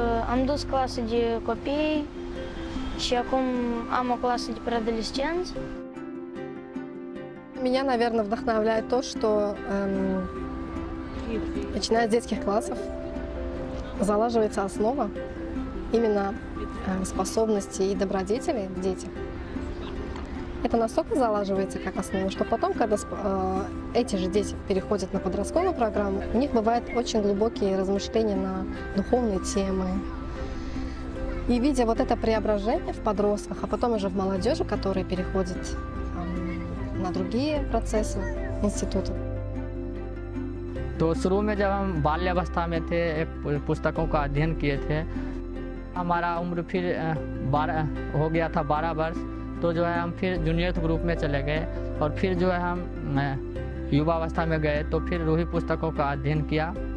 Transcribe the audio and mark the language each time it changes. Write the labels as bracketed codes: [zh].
[ro] Am dus clasă de copii și acum am o clasă de preadolescenți. [ru] Меня, наверное, вдохновляет то, что начиная с детских классов залаживается основа именно способностей и добродетелей в детях. Это настолько залаживается как основа, что потом, когда эти же дети переходят на подростковую программу, у них бывают очень глубокие размышления на духовные темы. И видя вот это преображение в подростках, а потом уже в молодежи, которые переходят на другие процессы института. [hi] तो शुरू में जब हम बाल्यावस्था में थे पुस्तकों का अध्ययन किए थे हमारा उम्र फिर हो गया था 12 वर्ष, तो जो है हम फिर जूनियर ग्रुप में चले गए और फिर जो है हम युवावस्था में गए तो फिर रूही पुस्तकों का अध्ययन किया।